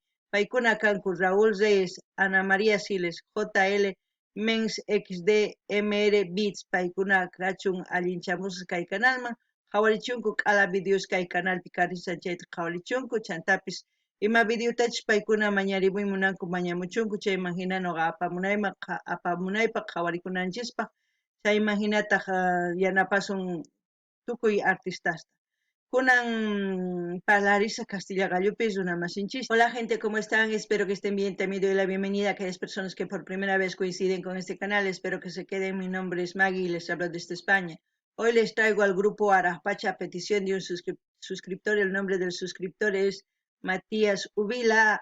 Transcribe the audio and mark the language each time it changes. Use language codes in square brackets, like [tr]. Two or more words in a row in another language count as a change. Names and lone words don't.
[qu] paykuna kanku Raúl Reyes, Ana María Siles, JL Mens XD MR Beats paykuna kachun allinchamusqa kay canalman qhawarichunku q'ala videos kay canalpi karisan chayta qhawarichunku chantapis ima videotachis paykuna mañarimuy munanku mañamuchunku chayman hina noqa apamunaypaq qhawarikunanchispaq chayman hinataq yanapasun tukuy artistasta. Kunan Parlarisa Castilla Gallupis una masinchis. [es] Hola gente, ¿cómo están? Espero que estén bien. También doy la bienvenida a aquellas personas que por primera vez coinciden con este canal. Espero que se queden. Mi nombre es Maggie y les hablo desde España. Hoy les traigo al grupo Araspacha a petición de un suscriptor. El nombre del suscriptor es Matías Uvila.